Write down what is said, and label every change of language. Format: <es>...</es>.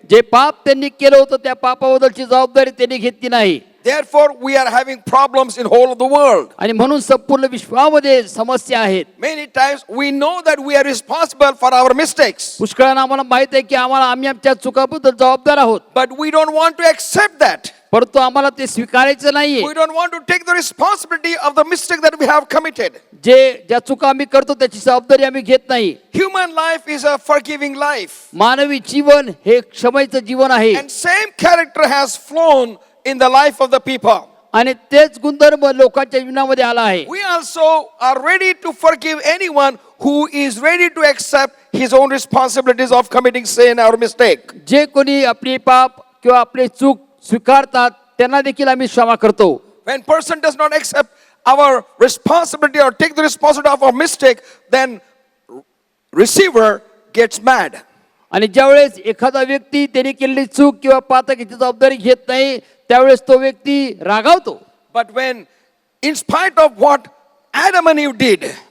<mr>जे पाप त्यांनी केलं होतं त्या पापाबद्दलची जबाबदारी त्यांनी घेतली नाही.</mr> <en>Therefore, we are having problems in whole of the world.</en> <mr>आणि म्हणून संपूर्ण विश्वामध्ये समस्या आहेत.</mr> <en>Many times we know that we are responsible for our mistakes,</en> <mr>पुष्कळांना आम्हाला माहित आहे की आम्ही आमच्या चुकाबद्दल जबाबदार आहोत,</mr> <en>but we don't want to accept that.</en> <mr>परंतु आम्हाला ते स्वीकारायचं नाहीये.</mr> <en>We don't want to take the responsibility of the mistake that we have committed.</en> <mr>ज्या चुका आम्ही करतो त्याची जबाबदारी आम्ही घेत नाही.</mr> <en>Human life is a forgiving life,</en> <mr>मानवी जीवन हे क्षमेचं जीवन आहे.</mr> <en>and same character has flown in the life of the people.</en> <mr>आणि तेच गुणधर्म लोकांच्या जीवनामध्ये आला आहे.</mr> <en>We also are ready to forgive anyone who is ready to accept his own responsibilities of committing sin or mistake.</en> <mr>जे कोणी आपले पाप किंवा आपले चूक स्वीकारतात त्यांना देखील आम्ही क्षमा करतो.</mr> <en>When person does not accept our responsibility or take the responsibility of our mistake, then receiver gets mad.</en> <mr>आणि ज्यावेळेस एखादा व्यक्ती त्याने केलेली चूक किंवा पातकीची जबाबदारी घेत नाही त्यावेळेस तो व्यक्ती रागावतो.</mr> <en>But when, in spite of what Adam and Eve did,</en>